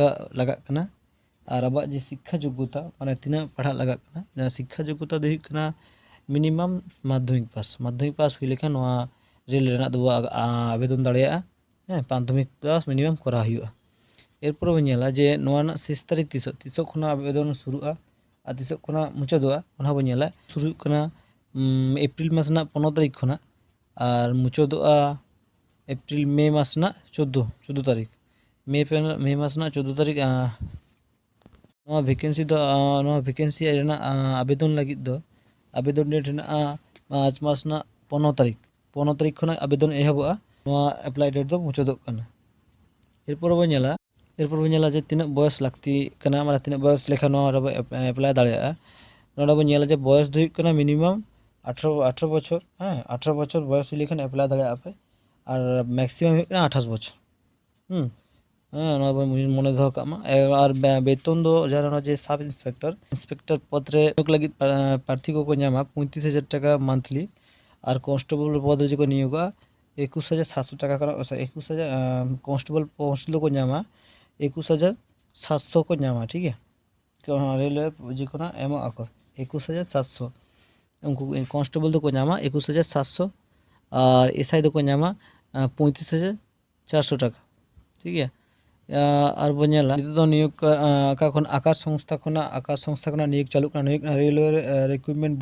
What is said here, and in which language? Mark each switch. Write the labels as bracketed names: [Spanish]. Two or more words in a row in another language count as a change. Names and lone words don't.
[Santali] लगा कना और अब जे शिक्षा योग्यता माने तीना पढ़ा लगा कना शिक्षा योग्यता दो हुई कना मिनिमम माध्यमिक पास हुई लेखा नवा रेल रेना दो आवेदन दाड़िया माध्यमिक पास मिनिमम करा हुआ एरपर बो ñela जे नवा शेष तारीख तीसो खना आवेदन शुरुआ और तीसो खना मुचादोआ ओना बो ñela शुरू कना एप्रिल मास ना 15 तारीख खना और मुचादोआ एप्रिल मे मास ना 14 तारीख मे मास ना 14 तारीख नवा वैकेंसी रेना आवेदन लगी दो आवेदन डेट रेना मार्च मास ना 15 तारीख खना आवेदन एहबोआ नवा अप्लाई डेट दो मुचादोग कना एरपर बो ñela जे तीना बयस लगती कना माने तीना बयस लेखा नवा अप्लाई दाड़िया नोडा बो ñela जे बयस दो कना मिनिमम 18 बछर 18 बछर बयस हुई लेखन अप्लाई दाड़िया पे और मैक्सिमम हुई कना 28 बछर नोडा बो मने दोहो कामा और वेतन दो जारा जे [English] sub inspector [Santali] पद रे नियोग लगी प्रार्थी को ñama 35,000 टाका मंथली और कांस्टेबल पद रे जो नियोगा 21,700 टाका करा 21,000 [English] constable post [Santali] को ñama 21,700 को ñama [Hindi] ठीक है [Santali] रेलवे जिकोना एम आको 21,700 उनको कांस्टेबल दो को ñama 21,700 और एसआई दो को ñama 35,400 टाका [Hindi] ठीक है [Santali] और बो ñela दो नियोग आकाश संस्था खना नियोग चालू कना [English] railway recruitment